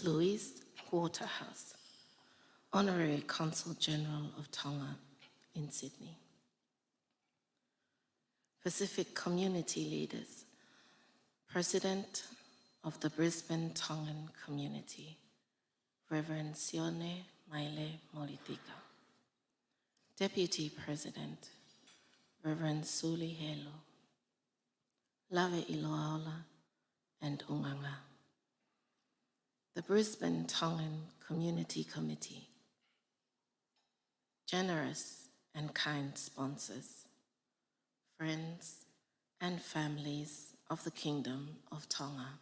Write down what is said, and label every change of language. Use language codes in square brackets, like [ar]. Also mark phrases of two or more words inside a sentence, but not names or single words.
[en] Louise Waterhouse, Honorary Consul General of Tonga in Sydney, Pacific Community Leaders, President of the Brisbane Tongan Community, Reverend Sione Maile Molitika, Deputy President, Rev Suli Helu, Lave Iloa Ola and Unganga, the Brisbane Tongan Community Committee, generous and kind sponsors, friends and families of the Kingdom of Tonga.